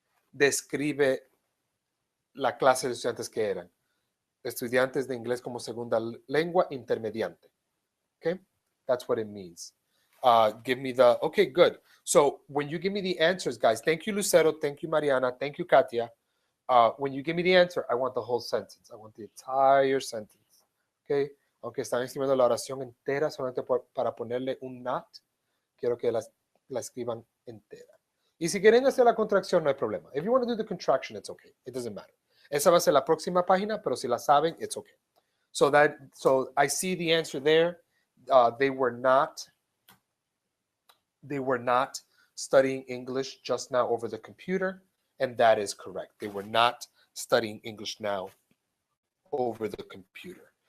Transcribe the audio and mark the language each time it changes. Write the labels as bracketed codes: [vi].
[es] Describe la clase de estudiantes que eran. Estudiantes de inglés como segunda lengua intermediante. [en] Okay, that's what it means. Give me the, okay, good. So when you give me the answers, guys, thank you, Lucero, thank you, Mariana, thank you, Katia. When you give me the answer, I want the whole sentence. I want the entire sentence. [es] Okay, aunque están escribiendo la oración entera solamente para ponerle un not, quiero que la escriban entera. Y si quieren hacer la contracción, no hay problema. [en] If you want to do the contraction, it's okay. It doesn't matter. [es] Esa va a ser la próxima página, pero si la saben, [en] it's okay. So I see the answer there. They were not studying English just now over the computer, and that is correct. They were not studying English now over the computer.